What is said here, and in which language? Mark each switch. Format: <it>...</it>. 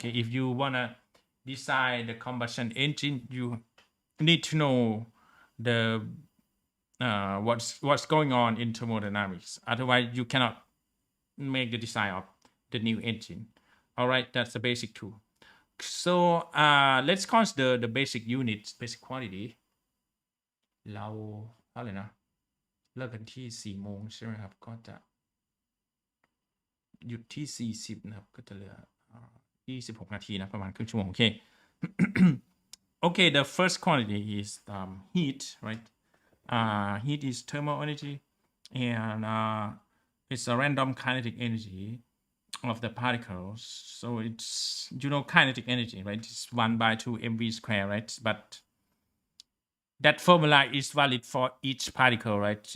<en>Okay, if you wanna design the combustion engine, you need to know the what's going on in thermodynamics. Otherwise, you cannot make the design of the new engine. All right, that's the basic tool. So let's consider the basic units, basic quantity.</en> <th>เราเท่าไหร่นะเลิกกันที่ 4 โมงใช่ไหมครับก็จะหยุดที่ 40 นะครับก็จะเหลือ26 นาทีนะประมาณครึ่งชั่วโมงโอเค</th> <en>Okay, the first quantity is heat, right? Heat is thermal energy, and it's a random kinetic energy of the particles. So it's, kinetic energy, right? It's 1/2 mv square, right? But that formula is valid for each particle, right?</en>